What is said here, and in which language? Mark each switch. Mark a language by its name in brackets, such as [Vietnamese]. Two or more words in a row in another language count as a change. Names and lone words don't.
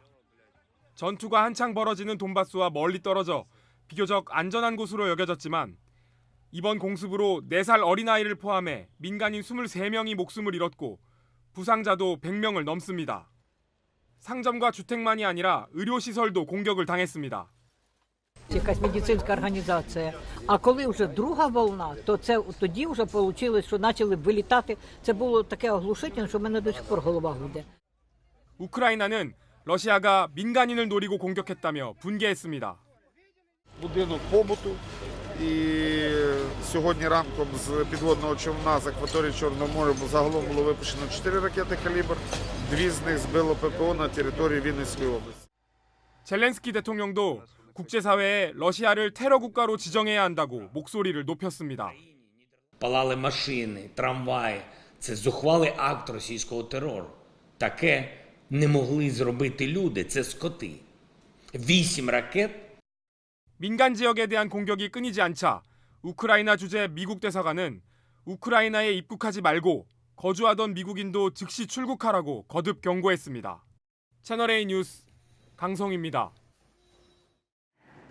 [Korean] 전투가 한창 벌어지는 돈바스와 멀리 떨어져 비교적 안전한 곳으로 여겨졌지만 이번 공습으로 4살 어린아이를 포함해 민간인 23명이 목숨을 잃었고 부상자도 100명을 넘습니다. 상점과 주택만이 아니라 의료시설도 공격을 당했습니다. [Ukrainian] Якась медицинська організація. А коли вже друга волна, то це тоді вже вийшло, що почали вилітати. Це було таке оглушительне, що в мене до сих пор голова гуде. [Korean] 우크라이나는 러시아가 민간인을 노리고 공격했다며 분개했습니다. [Ukrainian] Будинок побуту і сьогодні ранком з підводного човна з акваторії Чорного моря загалом було випущено 4 ракети «Калібр», 2 з них збило ППО на території Вінницької області. [Korean] 젤렌스키 대통령도 국제사회에 러시아를 테러 국가로 지정해야 한다고 목소리를 높였습니다. [Ukrainian] Палали машини, трамваї. Це зухвалий акт російського терору. Таке не могли зробити люди, це скоти. 8 ракет. [Korean] 민간 지역에 대한 공격이 끊이지 않자 우크라이나 주재 미국 대사관은 우크라이나에 입국하지 말고 거주하던 미국인도 즉시 출국하라고 거듭 경고했습니다. 채널A 뉴스 강성입니다.